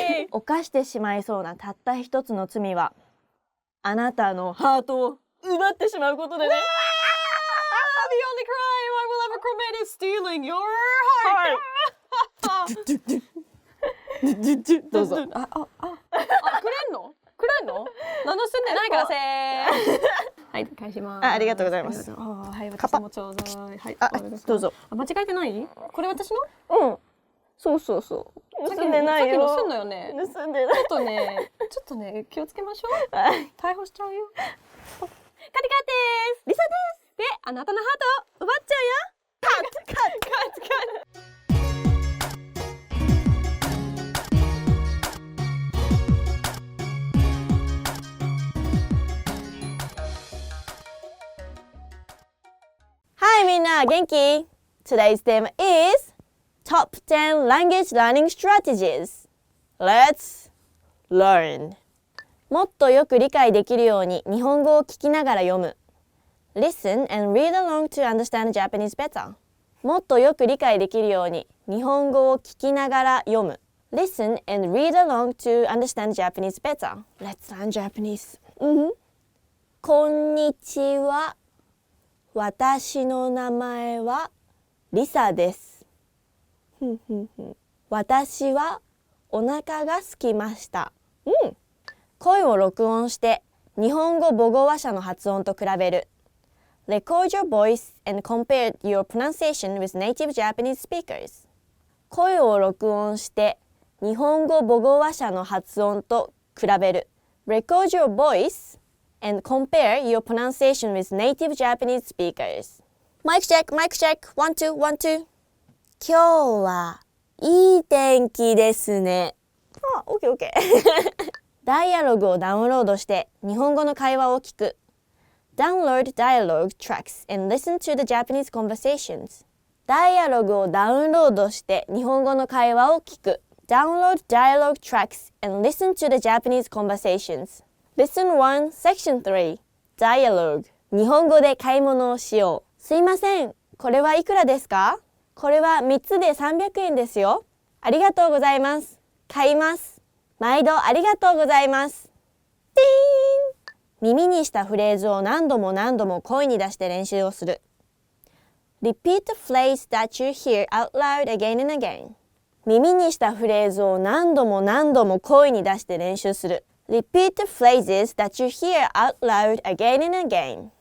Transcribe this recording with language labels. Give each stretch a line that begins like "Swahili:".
Japanese: 犯してしまいそうなたった一つの罪は、あなたのハートを奪ってしまうことでね。
English: The only crime I will ever commit is stealing your heart.
Japanese: どうぞ。くれんの？何の住んでないからせー。はい、返します。ありがとうございます。はい、私もちょうだい。はい、どうぞ。間違えてない？これ私の？そう。盗んでないよ。さっき盗んだよね。盗んでない。ちょっとね、気をつけましょう。逮捕しちゃうよ。カティカです。リサです。で、あなたのハートを奪っちゃうよ。カッ。はい、みんな元気？
English: Today's theme is Top 10 Language Learning Strategies. Let's learn.
Japanese: もっとよく理解できるように日本語を聞きながら読む。
English: Listen and read along to understand Japanese better.
Japanese: もっとよく理解できるように日本語を聞きながら読む。
English: Listen and read along to understand Japanese better. Let's learn Japanese.
Japanese: こんにちは。私の名前はリサです。私はお腹が空きました。声を録音して日本語母語話者の発音と比べる。
English: Record your voice and compare your pronunciation with native Japanese speakers.
Japanese: 声を録音して日本語母語話者の発音と比べる。
English: Record your voice and compare your pronunciation with native Japanese speakers. Mic check, 1, 2, 1, 2.
Japanese: 今日はいい天気ですね。
English: OK。
Japanese: ダイアログをダウンロードして日本語の会話を聞く。
English: Download dialogue tracks and listen to the Japanese conversations.
Japanese: ダイアログをダウンロードして日本語の会話を聞く。
English: Download dialogue tracks and listen to the Japanese conversations. Lesson 1, Section 3 Dialogue
Japanese: 日本語で買い物をしよう。すいません、これはいくらですか？これは3つで300円ですよ。ありがとうございます。買います。毎度ありがとうございます。ピーン耳にしたフレーズを何度も声に出して練習をする。
English: Repeat the phrase that you hear out loud again and again.
Japanese: 耳にしたフレーズを何度も声に出して練習する。
English: Repeat the phrases that you hear out loud again and again.